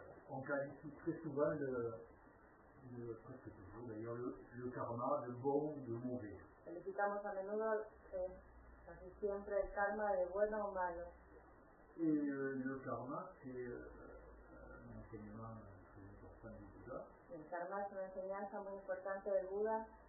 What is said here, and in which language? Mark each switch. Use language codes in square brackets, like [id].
[fr] On qualifie très souvent presque toujours d'ailleurs, le karma de bon ou de mauvais. [es] Calificamos a menudo, casi siempre, el karma de bueno o malo. [fr] Et le karma, c'est un enseignement très important du Bouddha. [es] El karma es una enseñanza muy importante del Buda.